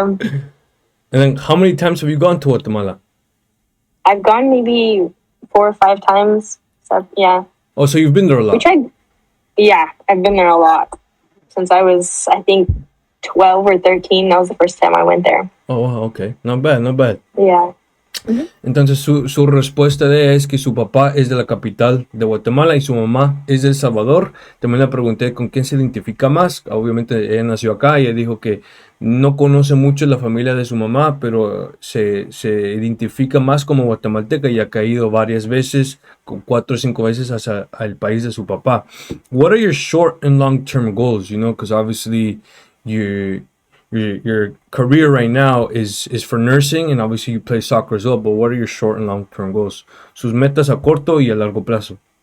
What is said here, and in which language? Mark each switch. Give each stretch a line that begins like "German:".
English: And then how many times have you gone to Guatemala? I've gone maybe 4 or 5 times. So, yeah. Oh, so you've been there a lot. I've been there a lot. Since I was, I think, 12 or 13. That was the first time I went there. Oh, wow, okay. Not bad. Yeah.
Spanish: Entonces su respuesta de ella es que su papá es de la capital de Guatemala y su mamá es de El Salvador. También le pregunté con quién se identifica más. Obviamente ella nació acá y ella dijo que no conoce mucho la familia de su mamá, pero se identifica más como guatemalteca y ha caído varias veces, 4 o 5 veces hacia el país de su papá.
English: What are your short and long term goals? Because obviously your career right now is for nursing, and obviously you play soccer as well, but what are your short and long term goals?
Spanish: Sus metas a corto y a largo plazo.